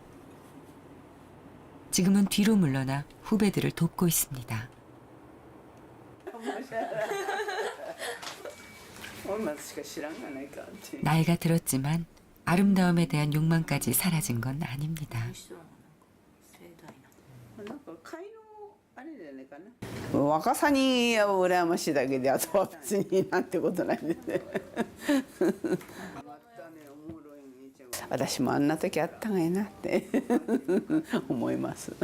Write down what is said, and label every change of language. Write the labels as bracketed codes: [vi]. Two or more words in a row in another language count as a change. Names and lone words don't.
[ko] 지금은 뒤로 물러나 후배들을 돕고 있습니다. 나이가 들었지만 아름다움에 대한 욕망까지 사라진 건 아닙니다. [ja] 若さに羨ましいだけであとは別になんてことないですね。私もあんな時あったがいいなって思います。